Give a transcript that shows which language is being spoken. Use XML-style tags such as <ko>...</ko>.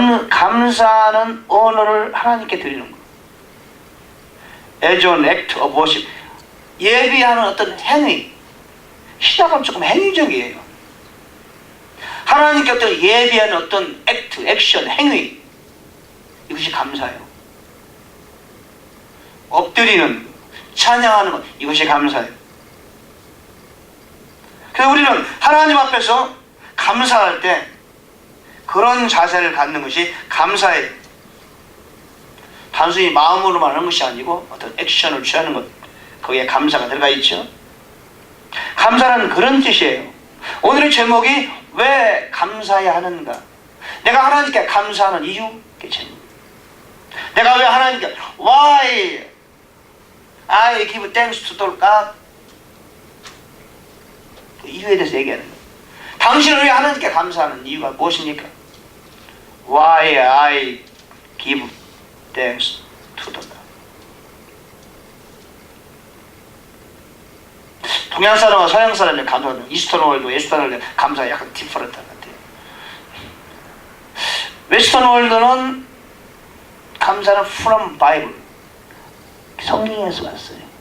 <ko>감사하는 언어를 하나님께 드리는 거.</ko> <en>as an act of worship.</en> <ko>예비하는 어떤 행위. 시작은 조금 행위적이에요. 하나님께 어떤 예비하는 어떤 액트, 액션, 행위, 이것이 감사예요. 엎드리는, 찬양하는 것, 이것이 감사예요. 그래서 우리는 하나님 앞에서 감사할 때 그런 자세를 갖는 것이 감사예요. 단순히 마음으로만 하는 것이 아니고 어떤 액션을 취하는 것, 거기에 감사가 들어가 있죠. 감사는 그런 뜻이에요. 오늘의 제목이 왜 감사해야 하는가? 내가 하나님께 감사하는 이유, 그게 제목. 내가 왜 하나님께</ko> <en>Why I give thanks to the God?</en> <ko>그 이유에 대해서 얘기하는 거예요. 당신을 왜 하나님께 감사하는 이유가 무엇입니까?</ko> <en>Why I give thanks to the God.</en> <ko>동양 사람과 서양 사람의 감사는 이스턴 월드, 웨스턴 월드 감사가 약간 디퍼런트 같아요. 웨스턴 월드는 감사는</ko> <en>from Bible,</en> <ko>성경에서 왔어요.</ko>